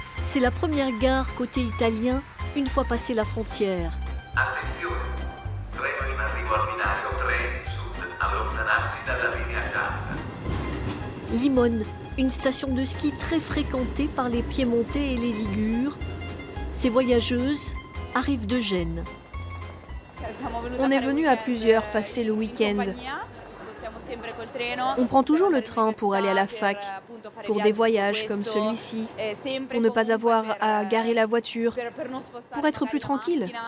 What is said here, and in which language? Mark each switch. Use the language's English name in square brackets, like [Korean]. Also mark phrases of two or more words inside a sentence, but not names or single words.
[French] C'est la première gare côté italien une fois passé la frontière. [Italian] Attenzione, treno in arrivo al binario 3 sud, allontanarsi dalla linea gialla. [French] Limone, une station de ski très fréquentée par les Piémontais et les Ligures. Ces voyageuses arrivent de Gênes. On est venu à plusieurs passer le week-end. On prend toujours le train pour aller à la fac, pour des voyages comme celui-ci, pour ne pas avoir à garer la voiture, pour être plus tranquille.